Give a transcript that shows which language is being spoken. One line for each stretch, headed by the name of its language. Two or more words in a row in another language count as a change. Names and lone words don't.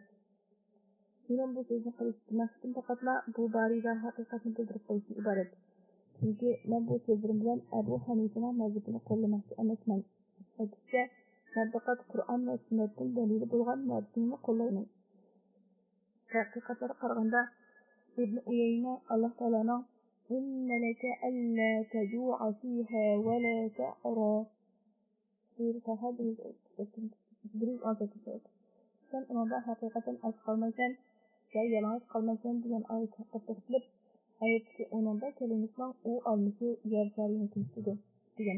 Uzbek: Mening bu so'zni qilish maqsadim faqatla bu borada haqiqatni bildirib qo'yishdan iborat. Chunki men bu so'zlarim bilan Abu Hanifaning mazhabini qo'llamoqchi emasman. Aksincha, men faqat Qur'on va sunnatdan dalili bo'lgan narsani qo'llayman. Haqiqatlarga qaraganda Ibn Uyayna Alloh taolaning
Arabic: "إن لك ألا تجوع فيها ولا تعرى"
Uzbek: sen unga haqiqatan aç qalmaysan va yalang'och qalmaysan degan oyat haqida to'xtalib, oyatdagi uningda kalimasning u olmishi yer sharini tinchidi degan.